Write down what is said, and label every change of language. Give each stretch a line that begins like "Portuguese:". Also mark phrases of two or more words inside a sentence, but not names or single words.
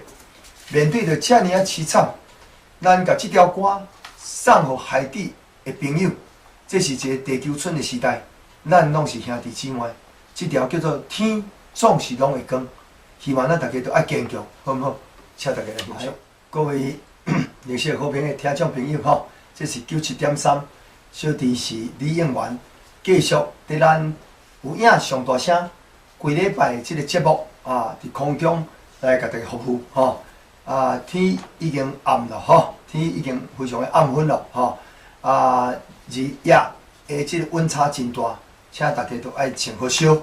Min Nan Chinese: 面对着遮尔凄惨，咱甲这条歌送互海底的朋友，这是一个地球村的时代，咱拢是兄弟姊妹。这条叫做《天总是拢会光》，希望咱大家都爱坚强，好唔好？请大家来欣赏。各位热心好朋友、听众朋友吼，这是97.3，小弟是李应元，继续伫咱有影上大声，规礼拜即个节目伫空中来甲大家服务吼。天已经暗了吼，天已经非常的暗昏了吼。日夜的即个温差真大，请大家都爱穿好烧。